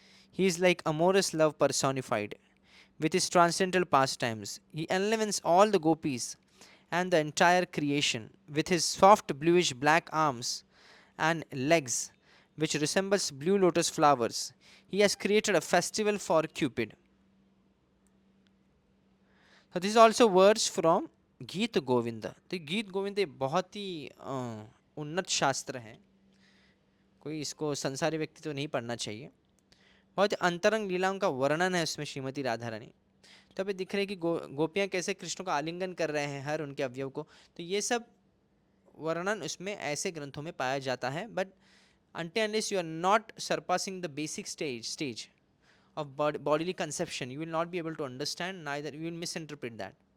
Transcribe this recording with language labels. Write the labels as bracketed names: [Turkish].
[English] He is like amorous love personified. With his transcendental pastimes, he enlivens all the gopis and the entire creation with his soft bluish black arms and legs, which resembles blue lotus flowers. He has created a festival for Cupid. So this is also words from Gita Govinda. [Hindi] तो गीत गोविंद बहुत ही उन्नत शास्त्र है, कोई इसको संसारी व्यक्ति तो नहीं पढ़ना चाहिए. बहुत अंतरंग लीलाओं का वर्णन है उसमें श्रीमती राधा रानी. तो अभी दिख रहे हैं कि गोपियाँ कैसे कृष्ण को आलिंगन कर रहे हैं हर उनके अवयव को. तो ये सब वर्णन उसमें ऐसे ग्रंथों में पाया जाता है. [English] But until unless you are not surpassing the basic stage of bodily conception, you will not be able to understand, neither you will misinterpret that.